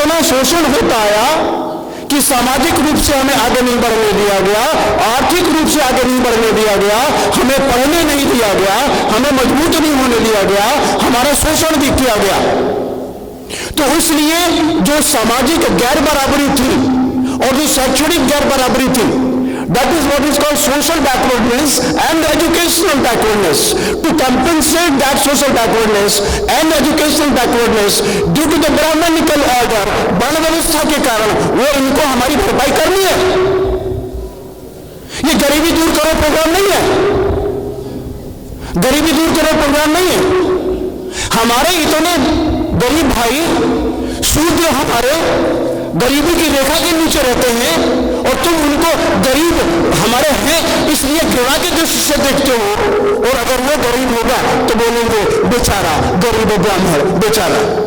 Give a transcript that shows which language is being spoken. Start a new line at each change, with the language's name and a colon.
Hindi: शोषण होता आया कि सामाजिक रूप से हमें आगे नहीं बढ़ने दिया गया, आर्थिक रूप से आगे नहीं बढ़ने दिया गया, हमें पढ़ने नहीं दिया गया, हमें मजबूत नहीं होने दिया गया, हमारा शोषण भी किया गया। तो इसलिए जो सामाजिक गैर बराबरी थी और जो शैक्षणिक गैर बराबरी थी,
English: that is what is called social backwardness and educational backwardness. To compensate that social backwardness and educational backwardness due to the Brahmanical order,
Hindi: वर्ण व्यवस्था के कारण वो इनको हमारी भरपाई करनी है। ये गरीबी दूर करो प्रोग्राम नहीं है, गरीबी दूर करो प्रोग्राम नहीं है। हमारे इतने गरीब भाई शूद्र हमारे गरीबी की रेखा के नीचे रहते हैं और तुम उनको गरीब हमारे हैं इसलिए घृणा की दृष्टि से देखते हो, और अगर वो गरीब होगा तो बोलेंगे बेचारा गरीब ब्राह्मण बेचारा।